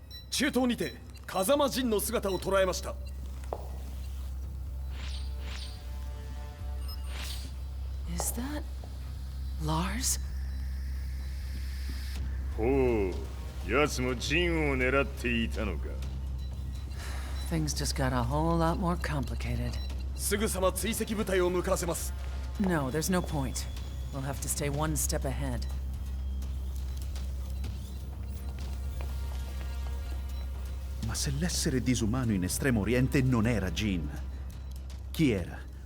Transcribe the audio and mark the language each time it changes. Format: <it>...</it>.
<ja>中東にて風間陣の姿を捉えました。</ja> <en>Is that... Lars?</en> <ja>ほう、奴もジンを狙っていたのか。</ja> <en>Things just got a whole lot more complicated.</en> <ja>すぐさま追跡部隊を向かわせます。</ja> <en>No, there's no point. We'll have to stay one step ahead.</en> <it>Ma se l'essere disumano in Estremo Oriente non era Jin, chi era?</it>